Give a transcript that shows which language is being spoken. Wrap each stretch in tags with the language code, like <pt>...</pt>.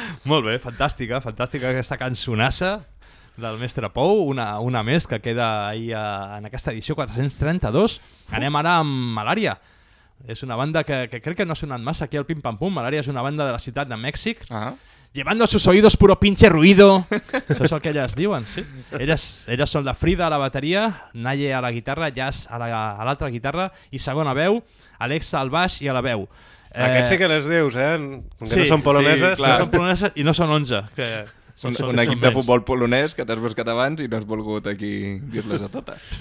<ca>Molt bé, fantàstica aquesta cançonassa del Mestre Pou, una més que queda ahí en aquesta edició 432. Anem ara amb Malària. És una banda que crec que no ha sonat massa aquí al Pim Pam Pum. Malària és una banda de la ciutat de Mèxic.</ca> <es>Llevando a sus oídos puro pinche ruido.</es> <ca>Això és el que elles diuen, sí. Elles són la Frida a la bateria, Naye a la guitarra, Jazz a l'altra guitarra i segona veu, Alexa al baix i a la veu. Aquests sí que les dius, eh? Com que sí, no són poloneses. Sí, no són poloneses i no són 11. Que són, un equip de futbol polonès que t'has buscat abans i no has volgut aquí dir-les a totes.</ca>